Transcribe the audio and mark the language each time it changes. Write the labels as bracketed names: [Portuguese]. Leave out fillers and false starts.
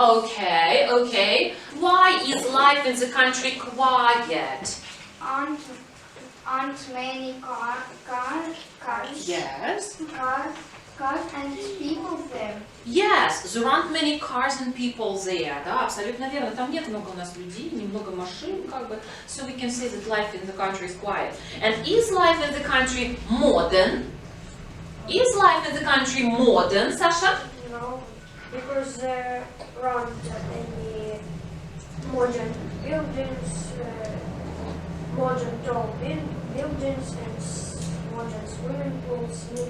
[English] Okay, okay. Why is life in the country quiet? Aren't many cars. Yes. Cars and people there. Yes, there aren't many cars and people there. [Russian] Да, абсолютно верно. Там нет много у нас людей, немного машин, как бы. [English] So we can say that life in the country is quiet. And is life in the country modern? Is life in the country modern, Sasha? No, because there aren't any modern buildings, modern tall buildings and modern swimming pools.